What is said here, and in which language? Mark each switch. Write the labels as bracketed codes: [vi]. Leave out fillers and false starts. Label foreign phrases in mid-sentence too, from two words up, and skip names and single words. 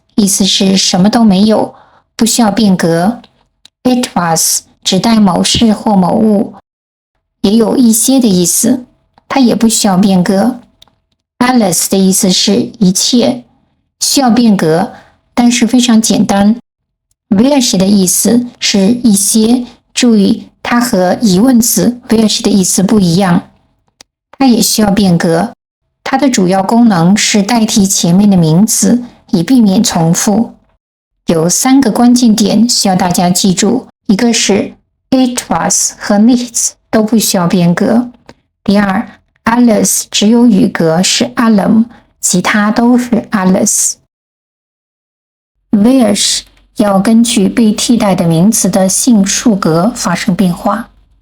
[zh] 意思是什麼都沒有，不需要變格。etwas 指代某事或某物，也有一些的意思，它也不需要變格。alles 的意思是一切，需要變格，但是非常簡單。where 的意思是一些，注意它和疑問詞 where 的意思不一樣，它也需要變格。它的主要功能是代替前面的名詞，以避免重複。有3個關鍵點需要大家記住，一個是 etwas 和 nichts 都不需要變格。第二 alles 只有語格是 allem， 其他都是 alles。where 要根據被替代的名詞的性數格發生變化。